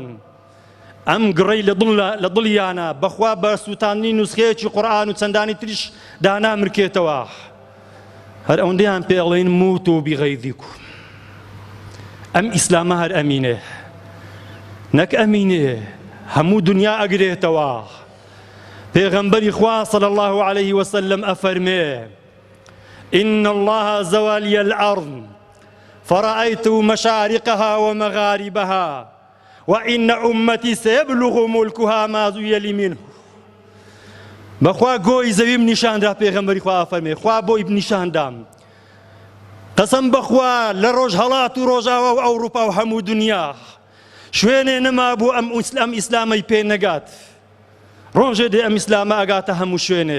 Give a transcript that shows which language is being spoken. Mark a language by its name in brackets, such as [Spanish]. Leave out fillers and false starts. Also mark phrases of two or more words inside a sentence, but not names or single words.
[Central Kurdish] ئەم گڕەی لە دڵیانە بەخوا بە سووتاندنی نوسخەیەکی قورئان و چەندانی تریش دانامرکێتەوە. هەر ئەوەندەیان پێ ئەڵێن [Arabic] موتوا بغەیظیکم. [Central Kurdish] ئەم ئیسلامە هەر ئەمینێ، نەک ئەمینێ هەموو دنیا ئەگرێتەوە. پێغەمبەری خوا [Arabic] صلی الله عليه وسلم ئەفەرمێ: إن الله زوالي الأرض فرأيت مشارقها ومغاربها وإن أمتي سيبلغ ملكها ما زوي لي منه. [Central Kurdish] بەخوا گۆی زەویم نیشاندا، پێغەمبەری خوا ئەفەرمێ خوا بۆی نیشاندام، قەسەم بەخوا لە ڕۆژهەڵات و ڕۆژاوە و ئەوروپا و هەموو دنیا شوێنێ نەما بوو ئەم ئیسلامەی پێ نەگات. ڕۆژێ دێ ئەم ئیسلامە ئەگاتە هەموو شوێنێ.